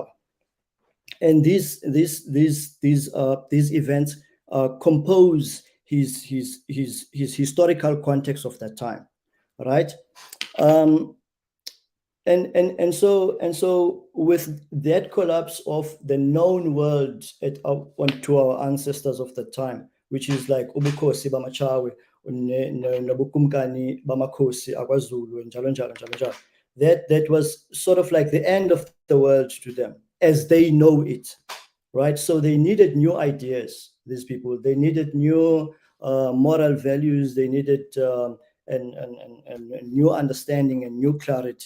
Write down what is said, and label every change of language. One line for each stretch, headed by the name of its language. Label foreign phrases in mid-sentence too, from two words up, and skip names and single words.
English: And these events compose his historical context of that time, right? And so with that collapse of the known world to our ancestors of the time, which is like
Zulu: ubukhosi bamachawe nobukumkani bamakhosi akwaZulu njalo njalo
English: njalo njalo, that was sort of like the end of the world to them as they know it, right? So they needed new ideas, these people. They needed new moral values. They needed and new understanding and new clarity.